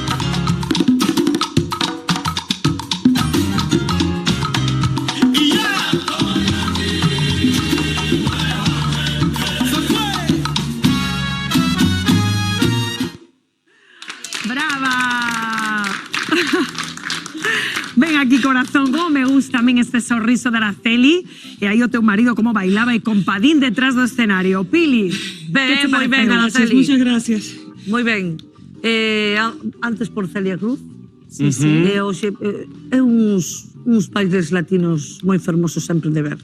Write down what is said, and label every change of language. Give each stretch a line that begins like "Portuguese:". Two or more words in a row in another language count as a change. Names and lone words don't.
Spanish: Y ya estoy aquí. Se fue. ¡Brava!
Galician: Ven aquí, corazón, como me gusta tamén este sorriso de Araceli. E aí o teu marido como bailaba e compadín detrás do escenario. Pili, Ben, moi ben,
Spanish: Gracias, Araceli. muchas gracias.
Galician: Moi ben. Antes por Celia Cruz.
Spanish: Sí, sí.
Galician: E hoxe é uns países latinos moi fermosos sempre de ver.